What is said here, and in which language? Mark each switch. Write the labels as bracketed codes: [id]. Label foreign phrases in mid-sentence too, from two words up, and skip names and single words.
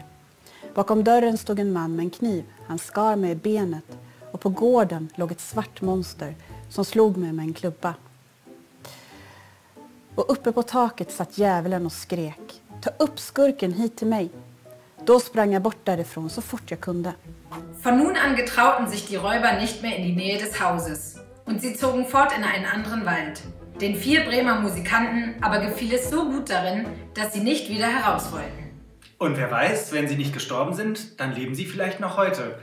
[sv] Bakom dörren stod en man med en kniv. Han skar mig i benet och på gården låg ett svart monster som slog mig med en klubba. Och uppe på taket satt djävulen och skrek: ta upp skurken hit till mig. Då sprang jag bort därifrån så fort jag kunde. [de] Von nun an getrauten sich die Räuber nicht mehr in die Nähe des Hauses und sie zogen fort in einen anderen Wald. Den 4 Bremer Musikanten aber gefiel es so gut darin, dass sie nicht wieder heraus wollten. Und wer weiß, wenn sie nicht gestorben sind, dann leben sie vielleicht noch heute.